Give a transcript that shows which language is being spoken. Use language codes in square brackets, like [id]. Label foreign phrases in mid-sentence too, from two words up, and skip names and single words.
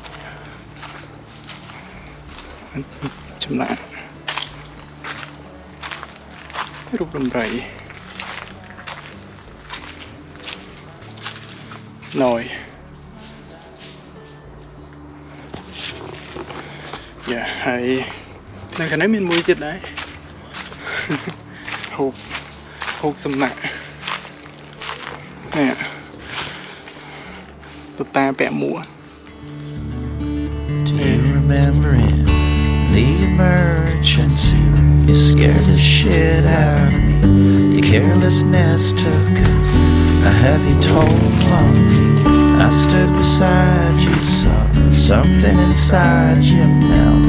[km] ចម្លាក់រូបដំរីណយហើយនៅខាងនេះមានមួយទៀតដែរហូបសំណាក់នេះតុតាពាក់មួក [en] Do you remember in the emergency room? You scared the shit out of me. Your carelessness took a heavy toll on me. I stood beside you, saw something inside you melt.